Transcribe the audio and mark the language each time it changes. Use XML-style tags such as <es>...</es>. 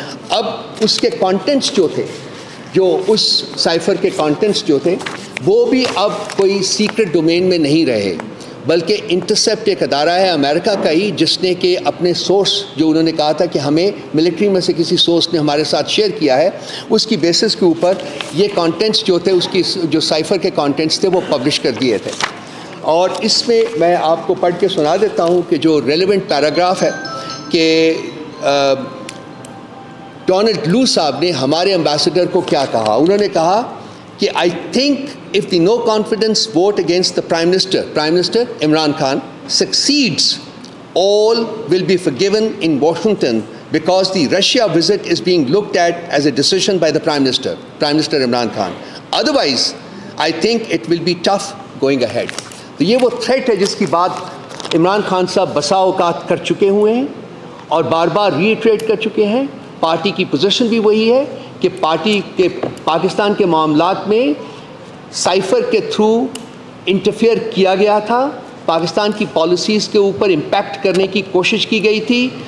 <ur>اب اس کے کانٹینٹس جو تھے, جو اس سائفر کے کانٹینٹس جو تھے, وہ بھی اب کوئی سیکرٹ ڈومین میں نہیں رہے, بلکہ انٹرسیپٹ ایک ادارہ ہے امریکہ کا ہی, جس نے کہ اپنے سورس جو انہوں نے کہا تھا کہ ہمیں ملٹری میں سے کسی سورس نے ہمارے ساتھ شیئر کیا ہے, اس کی بیسس کے اوپر یہ کانٹینٹس جو تھے, اس کی جو سائفر کے کانٹینٹس تھے وہ پبلش کر دیے تھے. اور اس میں آپ کو پڑھ کے سنا دیتا ہوں کہ جو ریلیونٹ پیراگراف ہے کہ ڈونلڈ لو صاحب نے ہمارے امبیسڈر کو کیا کہا. انہوں نے کہا</ur> <en>कि I think if the no confidence vote against the Prime Minister Imran Khan succeeds, all will be forgiven in Washington because the Russia visit is being looked at as a decision by the Prime Minister Imran Khan. Otherwise, I think it will be tough going ahead.</en> <ur>تو یہ وہ threat ہے جس کی بات عمران خان صاحب بسا اوقات کر چکے ہوئے ہیں اور بار بار ری ایٹریٹ کر چکے ہیں. پارٹی کی پوزیشن بھی وہی ہے کہ پاکستان کے معاملات میں سائفر کے تھرو انٹرفیئر کیا گیا تھا, پاکستان کی پالیسیز کے اوپر امپیکٹ کرنے کی کوشش کی گئی تھی.</ur>